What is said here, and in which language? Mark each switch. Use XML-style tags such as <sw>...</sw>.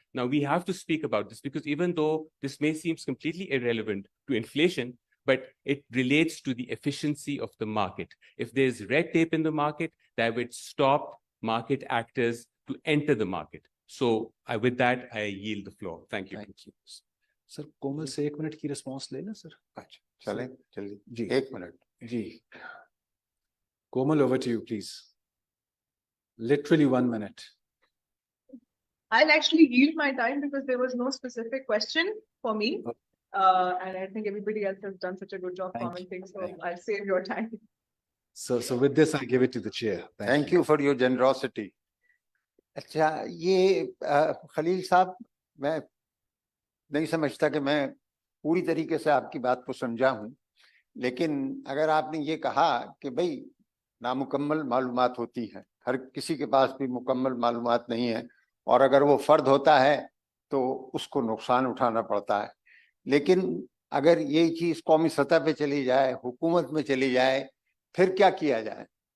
<en>Now, we have to speak about this because even though this may seem completely irrelevant to inflation, but it relates to the efficiency of the market. If there's red tape in the market, that would stop market actors to enter the market. So with that, I yield the floor. Thank you. Thank you.</en> <hi>Sir, कोमल से 1 minute की response लेना sir. अच्छा, चलें, जल्दी. जी. 1 minute. Ji.</hi> <en>Komal, over to you, please. Literally 1 minute. I'll actually yield my time because there was no specific question for me. And I think everybody else has done such a good job commenting, so I'll save your time. So with this, I give it to the chair. Thank you for your generosity.</en> <hi>अच्छा, ये खलील साहब, मैं नहीं समझता कि मैं पूरी तरीके से आपकी बात को समझा हूँ, लेकिन अगर आपने ये कहा कि भाई नामुकम्मल मालूमात होती है, हर किसी के पास भी मुकम्मल मालूमात नहीं है, और अगर वो फर्द होता है तो उसको नुकसान उठाना पड़ता है, लेकिन अगर ये चीज कौमी सतह पे चली जाए, हुकूमत में चली जाए, फिर क्या किया जाए?</hi>